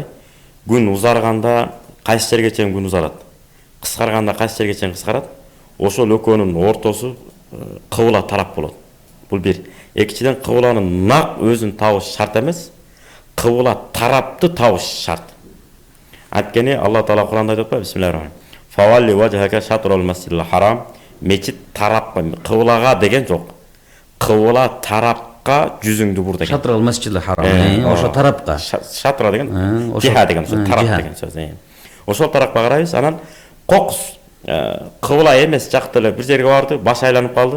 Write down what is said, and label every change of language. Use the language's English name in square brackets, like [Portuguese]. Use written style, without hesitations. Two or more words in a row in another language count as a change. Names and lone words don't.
[Kyrgyz] Күн узарганда кайсы жерге чейин күн узарат. Кыскарганда кайсы жерге чейин кыскарат. Ошол экөөнүн ортосу кыбыла тарап болот. Бул бир. Экинчиден кыбыланын нак өзүн табыш шарт эмес. Кыбыла тарапты табыш шарт. Анткени Алла Таала Куранда айтып атпайбы? [Arabic] بسم الله الرحمن الرحيم. فول وجهك شطر المسجد الحرام. [Kyrgyz] Мечит тарапка, кыбылага деген жок. Кыбыла тарапка жүзүңдү бур деген. [Arabic] شطر المسجد الحرام. [Kyrgyz] Ошо тарапка. Шатра деген, жиха деген сөз, тарап деген сөз. Ошол тарапка карайбыз, анан кокус кыбыла эмес жакта эле бир жерге барды, баш айланып калды.